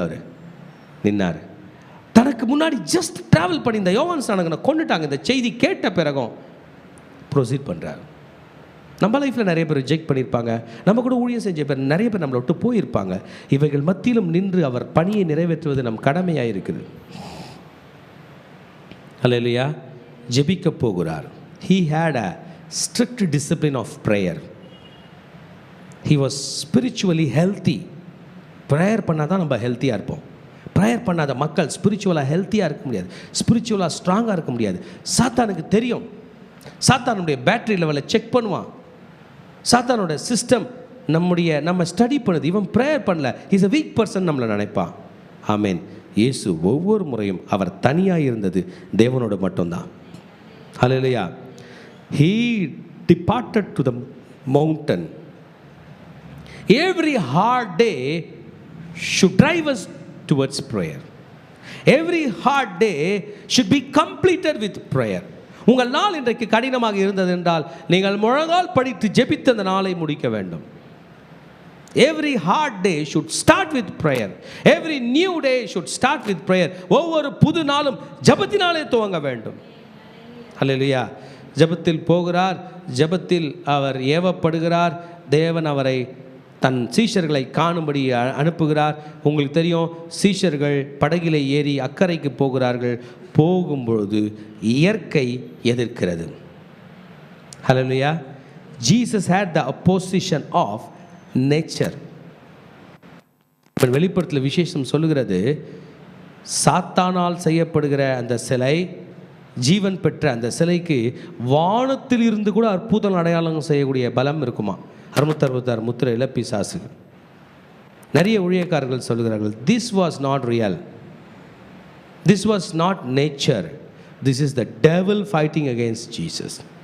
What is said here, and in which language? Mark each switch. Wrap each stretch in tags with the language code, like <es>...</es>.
<ta>அவர் நின்னார். தனக்கு முன்னாடி</ta> <en>just travel</en> <ta>பண்ணி இந்த யோவான் ஸ்நானகனை கொண்டுட்டாங்க. இந்த செய்தி கேட்ட பிறகும் ப்ரொசீட் பண்ணுறார். நம்ம லைஃப்பில் நிறைய பேர் ரிஜெக்ட் பண்ணியிருப்பாங்க, நம்ம கூட ஊழியம் செஞ்ச பேர் நிறைய பேர் நம்மளை விட்டு போயிருப்பாங்க. இவைகள் மத்தியிலும் நின்று அவர் பணியை நிறைவேற்றுவது நம் கடமையாக இருக்குது. அல்லேலூயா. ஜெபிக்க போகிறார்.</ta> <en>He had a strict discipline of prayer. He was spiritually healthy.</en> <ta>Prayer பண்ணால் தான் நம்ம ஹெல்த்தியாக இருப்போம். ப்ரேயர் பண்ணாத மக்கள் ஸ்பிரிச்சுவலாக ஹெல்த்தியாக இருக்க முடியாது, ஸ்பிரிச்சுவலாக ஸ்ட்ராங்காக இருக்க முடியாது. சாத்தானுக்கு தெரியும். சாத்தானுடைய பேட்டரி லெவலை செக் பண்ணுவான். சாத்தானோட சிஸ்டம் நம்ம ஸ்டடி பண்ணுது. இவன் ப்ரேயர் பண்ணல,</ta> <en>is a weak person</en> <ta>நம்மளை நினைப்பான். ஆமேன். இயேசு ஒவ்வொரு முறையும் அவர் தனியாக இருந்தது தேவனோடு மட்டும்தான். ஹல்லேலூயா.</ta> <en>He departed to the mountain. Every hard day should drive us towards prayer. Every hard day should be completed with prayer.</en> <ta>உங்கள் நாள் இன்றைக்கு கடினமாக இருந்தது என்றால் நீங்கள் முழங்கால் படித்து ஜெபித்த அந்த நாளை முடிக்க வேண்டும்.</ta> <en>Every hard day should start with prayer. Every new day should start with prayer.</en> <ta>ஒவ்வொரு புது நாளும் ஜெபத்தினாலே துவங்க வேண்டும். ஹல்லேலூயா. ஜெபத்தில் போகிறார், ஜெபத்தில் அவர் ஏவப்படுகிறார். தேவன் அவரை தன் சீஷர்களை காணும்படி அனுப்புகிறார். உங்களுக்கு தெரியும், சீஷர்கள் படகிலே ஏறி அக்கறைக்கு போகிறார்கள். போகும்பொழுது இயற்கை எதிர்க்கிறது. ஹல்லேலூயா.</ta> <en>Jesus had the opposition of nature.</en> <ta>வெளிப்படுத்தல் விசேஷம் சொல்லுகிறது, சாத்தானால் செய்யப்படுகிற அந்த சிலை, ஜீவன் பெற்ற அந்த சிலைக்கு வானத்தில் இருந்து கூட அற்புதம் அடையாளம் செய்யக்கூடிய பலம் இருக்குமா. 666 முத்திரையில் பிசாசு. நிறைய ஊழியக்காரர்கள் சொல்லுகிறார்கள்,</ta> <en>This was not real, this was not nature, this is the devil fighting against Jesus.</en>